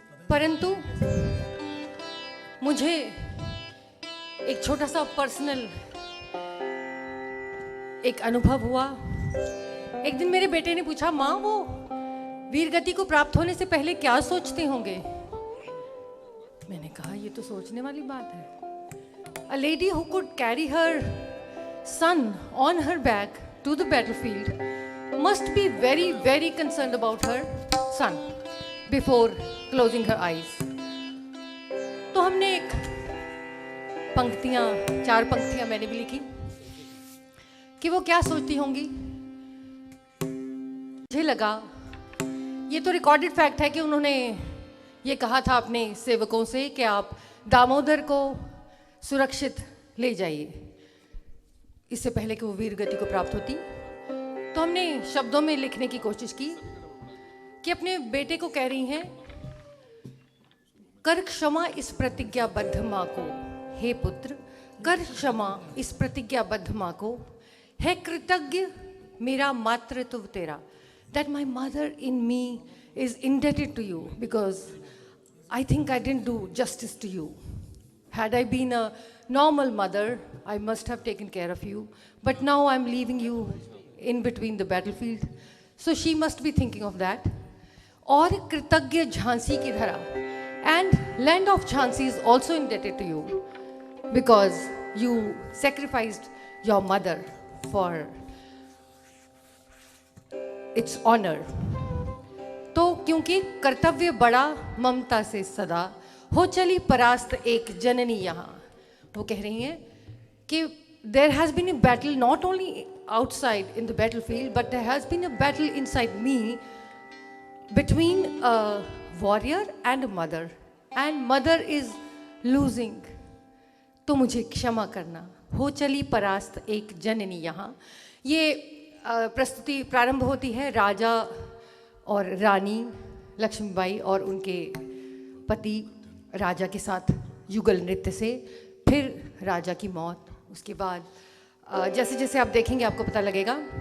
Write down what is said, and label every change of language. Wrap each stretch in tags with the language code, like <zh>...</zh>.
<hi>परंतु मुझे एक छोटा सा पर्सनल एक अनुभव हुआ। एक दिन मेरे बेटे ने पूछा, माँ वो वीरगति को प्राप्त होने से पहले क्या सोचते होंगे? मैंने कहा ये तो सोचने वाली बात है।</hi> <en>A lady who could carry her son on her back to the battlefield must be very, very concerned about her son before closing her eyes.</en> <hi>तो हमने एक पंक्तियां, 4 पंक्तियां मैंने भी लिखी कि वो क्या सोचती होंगी। मुझे लगा ये तो रिकॉर्डेड फैक्ट है कि उन्होंने ये कहा था अपने सेवकों से कि आप दामोदर को सुरक्षित ले जाइए इससे पहले कि वो वीर गति को प्राप्त होती। तो हमने शब्दों में लिखने की कोशिश की कि अपने बेटे को कह रही हैं, कर क्षमा इस प्रतिज्ञाबद्ध माँ को, हे पुत्र कर क्षमा इस प्रतिज्ञाबद्ध माँ को, है कृतज्ञ मेरा मातृत्व तेरा,</hi> <en>that my mother in me is indebted to you because I think I didn't do justice to you. Had I been a normal mother, I must have taken care of you, but now I'm leaving you in between the battlefield. So she must be thinking of that.</en> <hi>और कृतज्ञ झांसी की धरा,</hi> <en>and land of Jhansi is also indebted to you because you sacrificed your mother for its honor.</en> <hi>तो क्योंकि कर्तव्य बड़ा ममता से सदा, हो चली परास्त एक जननी यहाँ। वो कह रही हैं कि</hi> <en>there has been a battle not only outside in the battlefield but there has been a battle inside me between a warrior and a mother, and mother is losing.</en> <hi>तो मुझे क्षमा करना, हो चली परास्त एक जननी यहाँ। ये प्रस्तुति प्रारंभ होती है राजा और रानी लक्ष्मीबाई और उनके पति राजा के साथ युगल नृत्य से, फिर राजा की मौत। उसके बाद जैसे जैसे आप देखेंगे आपको पता लगेगा।</hi>